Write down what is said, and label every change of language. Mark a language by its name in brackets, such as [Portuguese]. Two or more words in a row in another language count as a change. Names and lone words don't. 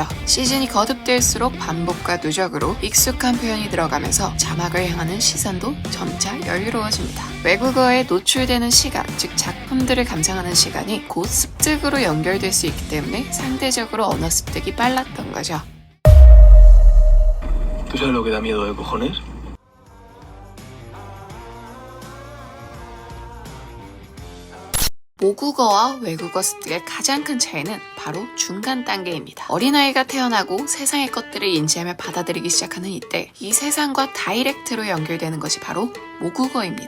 [Korean] 시즌이 거듭될수록 반복과 누적으로 익숙한 표현이 들어가면서 자막을 향하는 시선도 점차 여유로워집니다. 외국어에 노출되는 시간, 즉 작품들을 감상하는 시간이 곧 습득으로 연결될 수 있기 때문에 상대적으로 언어 습득이 빨랐던 거죠. [Spanish] ¿Tú sabes lo que da miedo de cojones? [Korean] 모국어와 외국어 습득의 가장 큰 차이는 바로 중간 단계입니다. 어린아이가 태어나고 세상의 것들을 인지하며 받아들이기 시작하는 이때 이 세상과 다이렉트로 연결되는 것이 바로 모국어입니다.